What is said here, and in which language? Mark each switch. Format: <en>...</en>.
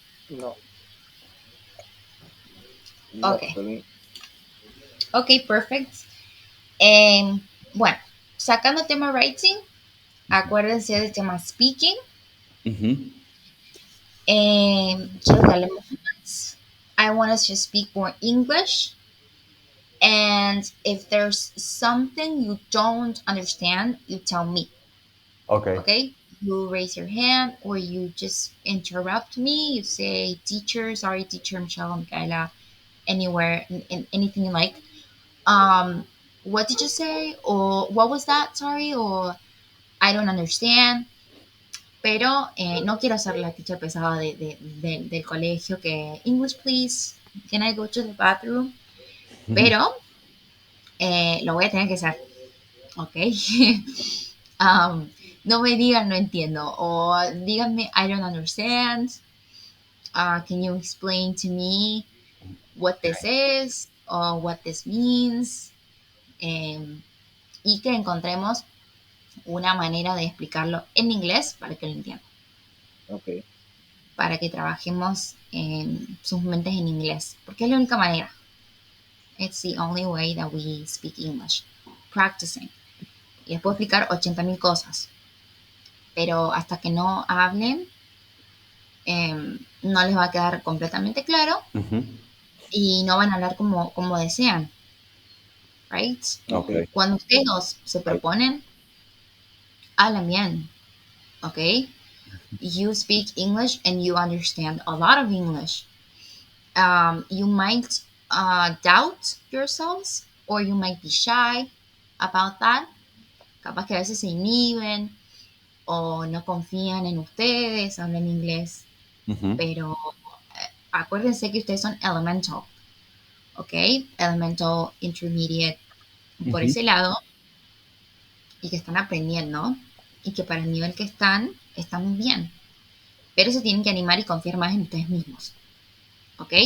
<es>No, no,</es> <en>Ok, for me. ok, perfect.</en> <es>Em, bueno, sacando el tema writing, acuérdense del tema speaking. Ujú. Quiero que hablemos más.</es> <en>I want us to speak more English. And if there's something you don't understand, you tell me. Ok. Okay? You raise your hand or you just interrupt me. You say, teacher, sorry, teacher Michelle, Michaela, anywhere, anything you like. Um, what did you say? Or what was that? Sorry. Or I don't understand.</en> <es>Pero no quiero ser la teacher pesada del colegio que,</es> <en>English, please. Can I go to the bathroom? Ujú.</en> <es>Pero lo voy a tener que hacer. ¿Ok? Um, no me digan no entiendo o díganme</es> <en>I don't understand. Can you explain to me what this is or what this means? Um,</en> <es>y que encontremos una manera de explicarlo en inglés para que lo entiendan.</es> <en>Ok.</en> <es>Para que trabajemos en sus mentes en inglés, porque es la única manera.</es> <en>It's the only way that we speak English. Practicing.</en> <es>Y les puedo explicar 80.000 cosas, pero hasta que no hablen, no les va a quedar completamente claro y no van a hablar como desean.</es> <en>Right? Ok.</en> <es>Cuando ustedes dos se proponen, hablan bien. ¿Ok?</es> <en>You speak English and you understand a lot of English. You might doubt yourselves or you might be shy about that.</en> <es>Capaz que a veces se inhiben o no confían en ustedes, hablan inglés, pero acuérdense que ustedes son elemental, ¿ok? Elemental, intermediate, por ese lado, y que están aprendiendo y que para el nivel que están muy bien, pero se tienen que animar y confiar más en ustedes mismos, ¿ok?</es>